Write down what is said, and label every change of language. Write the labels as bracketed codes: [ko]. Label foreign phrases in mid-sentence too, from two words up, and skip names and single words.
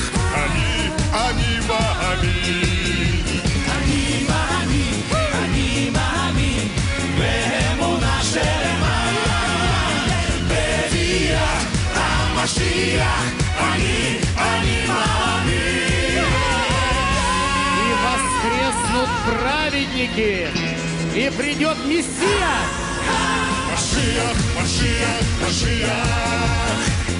[he] אני מאמין. אני מאמין, אני מאמין באמונה שלמה בביאת המשיח. אני מאמין. [ru] И воскреснут праведники, и придет Мессия. [he] משיח, משיח, משיח,